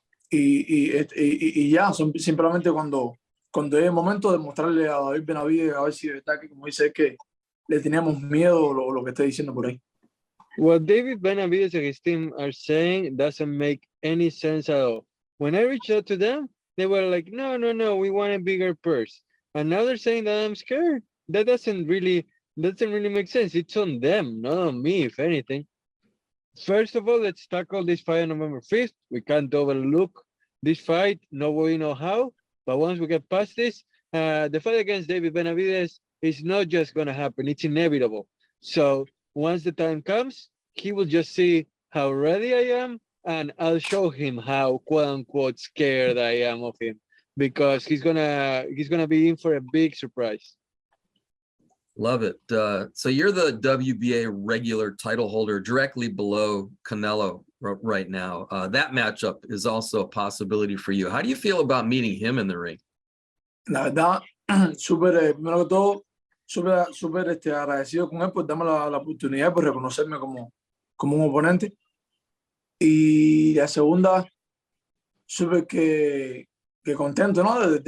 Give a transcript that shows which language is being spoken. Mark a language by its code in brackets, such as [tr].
[es] Y ya, simplemente cuando es el momento de mostrarle a David Benavidez, a ver si está aquí, como dice, es que le teníamos miedo o lo que está diciendo por ahí. [en] What David Benavidez and his team are saying doesn't make any sense at all. When I reached out to them, they were like, no, we want a bigger purse. And now they're saying that I'm scared. That doesn't really make sense. It's on them, not on me, if anything. First of all, let's tackle this fight on November 5th. We can't overlook this fight. No way, no how. But once we get past this, the fight against David Benavidez is not just going to happen. It's inevitable. So once the time comes, he will just see how ready I am, and I'll show him how quote unquote scared I am of him, because he's gonna be in for a big surprise. Love it. So you're the WBA regular title holder directly below Canelo right now. That matchup is also a possibility for you. How do you feel about meeting him in the ring? [es] La verdad, primero que todo, súper agradecido con él por darme la oportunidad, por reconocerme como un oponente. Y la segunda, súper que contento, ¿no?